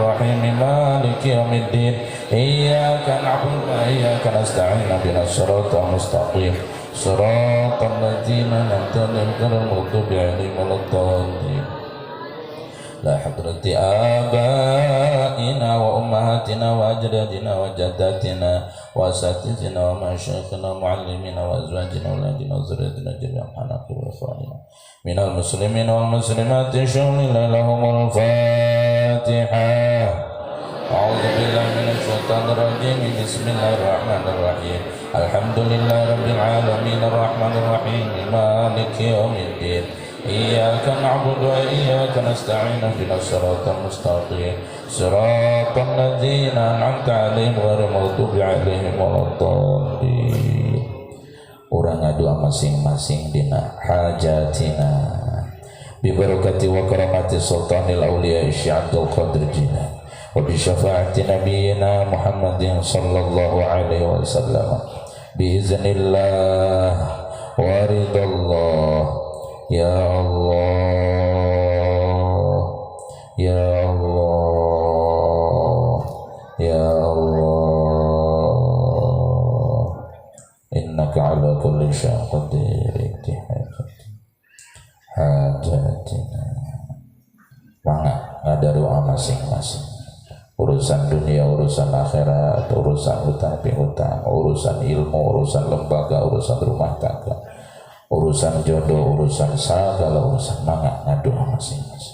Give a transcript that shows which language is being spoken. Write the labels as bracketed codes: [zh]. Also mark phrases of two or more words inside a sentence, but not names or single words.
[ar] الرحيم مالك يوم الدين إياك نعبد وإياك نستعين اهدنا الصراط المستقيم صراط الذين أنعمت عليهم غير المغضوب عليهم ولا الضالين لحضرة آبائنا وأمهاتنا وأجدادنا و جداتنا وأساتذتنا ومشايخنا ومعلمينا وأزواجنا وأولادنا وذرياتنا جميعا حقا وإخواننا من المسلمين وال المسلمات شيء لله لهم الفاتحة أعوذ بالله من الشيطان الرجيم بسم الله الرحمن الرحيم الحمد لله رب العالمين الرحمن الرحيم مالك يوم الدين إياك نعبد وإياك نستعين اهدنا الصراط المستقيم صراط الذين أنعمت عليهم غير المغضوب عليهم ولا الضالين [su] Urang ngadua masing-masing dina [ar] حاجاتنا ببركة وكرامة سلطان الأولياء Syekh Abdul Qadir Jilani وبشفاعة نبينا Muhammadin صلى الله عليه وسلم بإذن الله ورضا الله يا الله يا الله يا الله إنك على كل شيء قدير [id] hajatina Mangga ada doa masing-masing urusan dunia, urusan akhirat, urusan hutang piutang, urusan ilmu, urusan lembaga, urusan rumah tangga urusan jodoh, urusan segala urusan [su] mangga ngadu masing-masing.